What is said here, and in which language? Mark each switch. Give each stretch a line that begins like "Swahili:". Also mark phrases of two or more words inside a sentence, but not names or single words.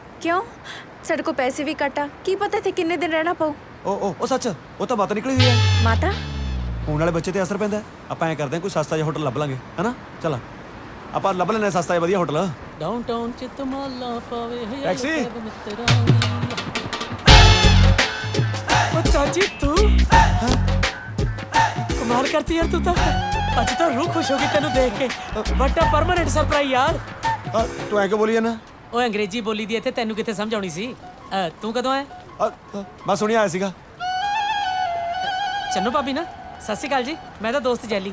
Punjabi: ਕਿਉਂ? ਸਾਡੇ ਕੋਲ ਪੈਸੇ ਵੀ ਘੱਟ ਆ, ਕੀ ਪਤਾ ਇੱਥੇ ਕਿੰਨੇ ਦਿਨ ਰਹਿਣਾ ਪਊ। ਉਹ ਸੱਚ, ਉਹ ਤਾਂ ਮਾਤਾ ਨਿਕਲੀ ਹੋਈ ਹੈ। ਮਾਤਾ? ਹੁਣ ਵਾਲੇ ਬੱਚੇ ਤੇ ਅਸਰ ਪੈਂਦਾ। ਆਪਾਂ ਐਂ ਕਰਦੇ ਹਾਂ, ਕੋਈ ਸਸਤਾ ਜਿਹਾ ਹੋਟਲ ਲੱਭ ਲਾਂਗੇ, ਹਨਾ? ਚੱਲ ਆਪਾਂ ਲੱਭ ਲੈਣਾ ਸਸਤਾ ਜਿਹਾ ਵਧੀਆ ਹੋਟਲ। ਡਾਊਨਟਾਊਨ ਚ ਤਮਾਲਾ ਪਾਵੇ ਟੈਕਸੀ।
Hindi: ओ चाची तू कमाल करती यार तू तो।
Punjabi: ਅੱਜ ਤਾਂ ਰੂਹ ਖੁਸ਼ ਹੋ ਗਈ ਤੈਨੂੰ ਦੇਖ ਕੇ। ਵੱਡਾ
English: permanent surprise
Punjabi: ਯਾਰ। ਤੂੰ ਐ ਕਿ ਬੋਲੀ ਜਾਨਾ? ਉਹ ਅੰਗਰੇਜ਼ੀ ਬੋਲੀ ਦੀ ਇੱਥੇ ਤੈਨੂੰ ਕਿੱਥੇ ਸਮਝ ਆਉਣੀ ਸੀ? ਤੂੰ ਕਦੋਂ ਆਇਆ? ਮੈਂ ਸੁਣਿਆ ਆਇਆ ਸੀਗਾ। ਚੰਨੂ ਭਾਬੀ ਨਾ? ਸਤਿ ਸ਼੍ਰੀ ਅਕਾਲ ਜੀ, ਮੈਂ ਤਾਂ ਦੋਸਤ ਜੈਲੀ।